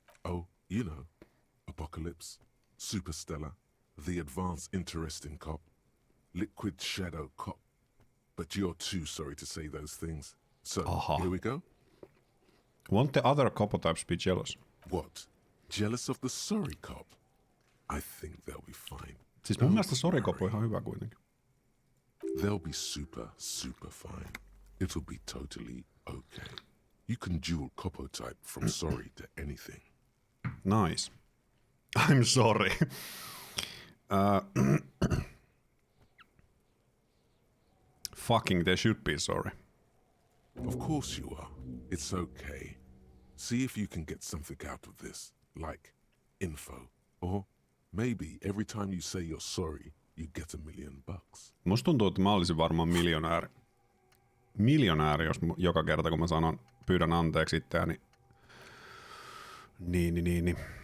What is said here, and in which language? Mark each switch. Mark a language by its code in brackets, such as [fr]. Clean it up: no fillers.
[en] Oh, you know. Apocalypse, Superstellar, the advanced interesting cop, liquid shadow cop. But you're too sorry to say those things. So, here we go. Won't the other copotypes be jealous? What? Jealous of the sorry cop? I think they'll be fine. [fi] Siis mun mielestä sorry cop on ihan hyvä kuitenkin. [en] They'll be super, super fine. It'll be totally okay. You can dual copotype from sorry to anything. Nice. I'm sorry. Fucking they should be sorry. Of course you are. It's okay. See if you can get something out of this, like info. Or maybe every time you say you're sorry, you get $1 million. [fi] Musta tuntuu, että mä olisin varmaan miljonääri, jos joka kerta kun mä pyydän anteeksi itseäni, niin.